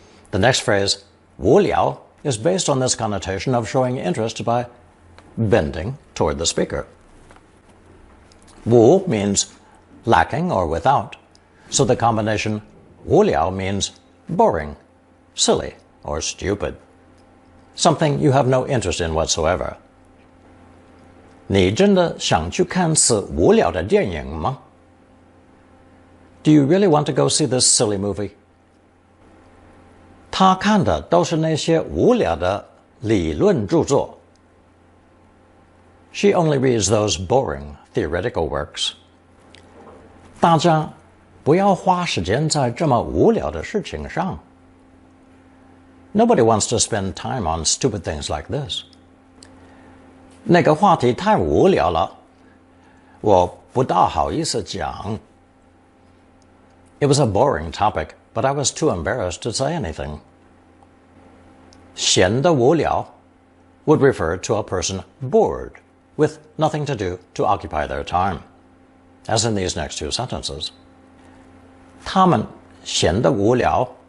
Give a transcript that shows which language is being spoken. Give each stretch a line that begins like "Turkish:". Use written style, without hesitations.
English: The next phrase, 无聊, is based on this connotation of showing interest by bending toward the speaker. 无 means lacking or without, so the combination 无聊 means boring, silly, or stupid. Something you have no interest in whatsoever.
Chinese: 你真的想去看此无聊的电影吗?
English: Do you really want to go see this silly movie?
Chinese: 他看的都是那些无聊的理论著作。
English: She only reads those boring theoretical works.
Chinese: 大家不要花时间在这么无聊的事情上。
English: Nobody wants to spend time on stupid things like this.
Chinese: 那个话题太无聊了，我不大好意思讲。
English: It was a boring topic, but I was too embarrassed to say anything. 闲得无聊 would refer to a person bored, with nothing to do to occupy their time, as in these next two sentences.
Chinese: 他们闲得无聊，